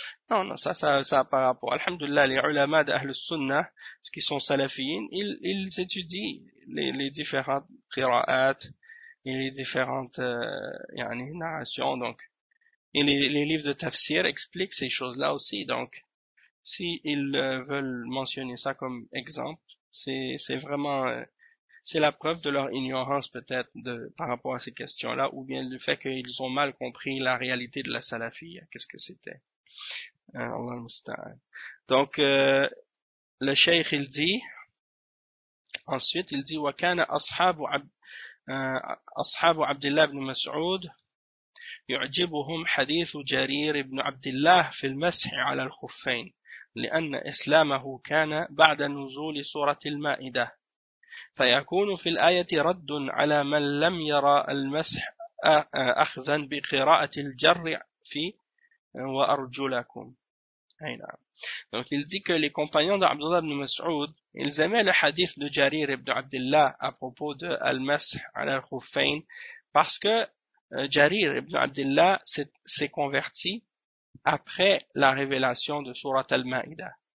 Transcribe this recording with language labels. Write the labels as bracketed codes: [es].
[fr] Non, ça par rapport. Alhamdoulillah, les ulama d'Ahlus Sunnah, qui sont salafiens, ils étudient les différentes qira'at et les différentes, narrations, donc. Et les livres de tafsir expliquent ces choses-là aussi. Donc, Si ils veulent mentionner ça comme exemple, c'est vraiment c'est la preuve de leur ignorance peut-être de par rapport à ces questions-là, ou bien du fait qu'ils ont mal compris la réalité de la salafie. Qu'est-ce que c'était? Allah musta'an. Donc le cheikh il dit ensuite il dit [ar] wa kana ashabu Abdullah ibn Mas'ud يعجبهم حديث جرير بن عبد الله في المسح على الخفين لأن إسلامه كان بعد نزول سورة المائدة فيكون في الآية رد على من لم يرى المسح أخذا بقراءة الجر في وأرجلكم أي نعم. [fr] Donc il dit que les compagnons d'Abdullah ibn Mas'ud, ils aimaient le hadith de Jarir ibn Abdullah à propos de Al-Masih al-Khuffain parce que Jarir ibn Abdullah s'est converti après la révélation de Surat al-Ma'ida.